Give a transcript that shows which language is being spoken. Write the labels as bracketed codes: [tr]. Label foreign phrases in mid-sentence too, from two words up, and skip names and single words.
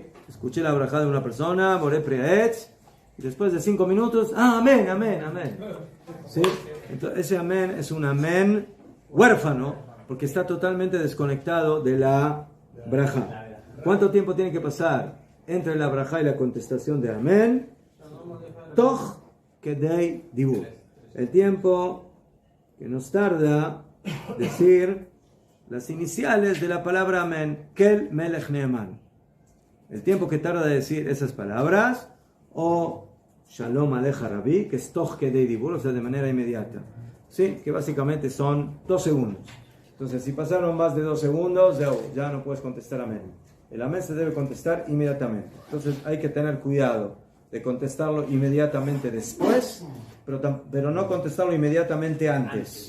[es] Escuché la brajá de una persona, [he] בורא פריעץ, [es] y después de 5 minutos, amén, amén, amén. ¿Sí? Entonces, ese amén es un amén huérfano, porque está totalmente desconectado de la brajá. ¿Cuánto tiempo tiene que pasar entre la brajá y la contestación de amén? [he] תוך כדי דיבור. [es] El tiempo que nos tarda decir las iniciales de la palabra amén, [he] אל מלך נאמן. [es] El tiempo que tarda de decir esas palabras, o [he] שלום עליך רבי, [es] que es [he] תוך כדי דיבור, [es] o sea, de manera inmediata. ¿Sí? Que básicamente son 2 segundos. Entonces, si pasaron más de 2 segundos, ya no puedes contestar amén. El amén se debe contestar inmediatamente. Entonces, hay que tener cuidado de contestarlo inmediatamente después, pero no contestarlo inmediatamente antes.